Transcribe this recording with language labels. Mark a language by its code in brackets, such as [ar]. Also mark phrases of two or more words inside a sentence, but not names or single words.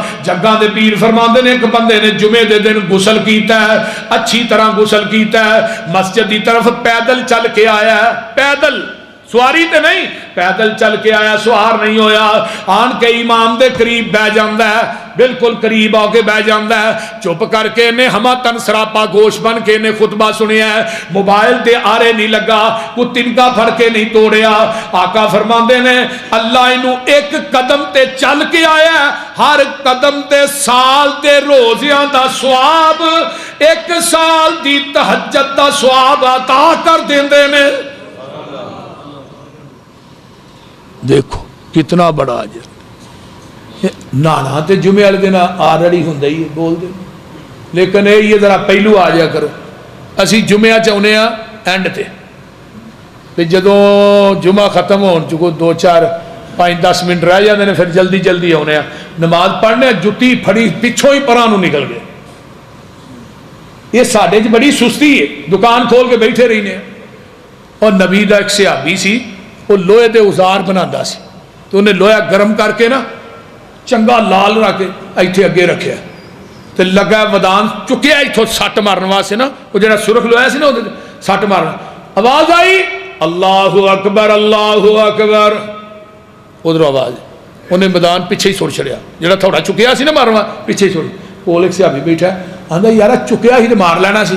[pa] جگاں دے پیر فرماندے نے ایک بندے نے جمعے دے دن غسل کیتا ہے، اچھی طرح غسل کیتا ہے، مسجد دی طرف پیدل چل کے آیا ہے، پیدل سواری تے نہیں، پیدل چل کے آیا، سوار نہیں ہویا، آن کے امام دے قریب بہ جاندا ہے، بالکل قریب آ کے بہ جاندا ہے، چپ کر کے نے ہما تن سراپا گوش بن کے نے خطبہ سنیا ہے، موبائل دے آرے نہیں لگا، کوئی تنکا پھڑ کے نہیں توڑیا۔ آقا فرماندے نے اللہ انہوں ایک قدم تے چل کے آیا ہے، ہر قدم تے سال دے روزیاں دا ثواب، 1 سال دی تہجد دا ثواب عطا کر دیندے نے۔ دیکھو کتنا بڑا اجر۔ نانا تے جمعے والے دن آلریڈی ہوندا ہی ہے بول دے، لیکن یہ ذرا پہلو آ جا کرو۔ اسی جمعہ چاہنے ہاں اینڈ تے جدوں جمعہ ختم ہون چکو 2-4 5-10 منٹ رہ جاتے ہیں پھر جلدی جلدی آنے نماز پڑھنے جتی پھڑی پچھوں ہی پراں نکل گئے. یہ ساڈے بڑی سستی ہے, دکان کھول کے بیٹھے رہنے. اور نبی دا ایک صحابی سی وہ لوہے دے اوزار بناتا سی تو انہیں لوہا گرم کر کے نا چنگا لال رکھ کے ایتھے اگے رکھیا تو لگا ودان چکیا اتوں سٹ مارن واسطے نا وہ جڑا سرخ لوہا سی نا وہ سٹ مارنا. آواز آئی [ar] اللہ اکبر اللہ اکبر, [pa] ادھر آواز انہیں میدان پیچھے ہی سٹ چھڑیا جڑا تھوڑا چکیا سی نا مارنا پیچھے ہی سٹ. کول ایک صحابی بیٹھا آندا یار چکیا ہی تو مار لینا سی.